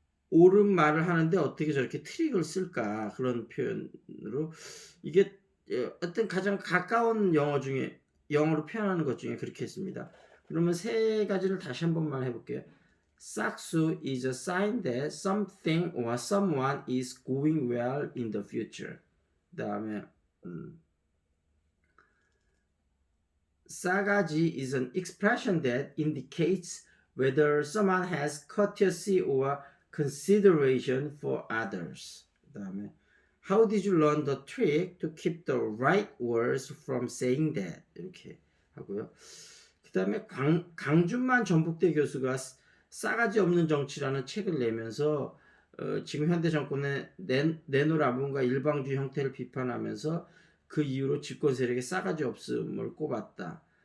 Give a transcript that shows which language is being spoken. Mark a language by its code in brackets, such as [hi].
[ko] 옳은 말을 하는데 어떻게 저렇게 트릭을 쓸까 그런 표현으로 이게 어떤 가장 가까운 영어로 표현하는 것 중에 그렇게 했습니다. 그러면 세 가지를 다시 한 번만 해볼게요. [en] 싹수 is a sign that something or someone is going well in the future. [ko] 그 다음에 [en] 싸가지 is an expression that indicates whether someone has courtesy or consideration for others. [ko] 그 다음에 [en] How did you learn the trick to keep the right words from saying that? [ko] 이렇게 하고요. 그 다음에 강준만 전북대 교수가 싸가지 없는 정치라는 책을 내면서 지금 현대 정권의 내노라문과 일방주의 형태를 비판하면서 그 이후로 집권 세력의 싸가지 없음을 꼽았다.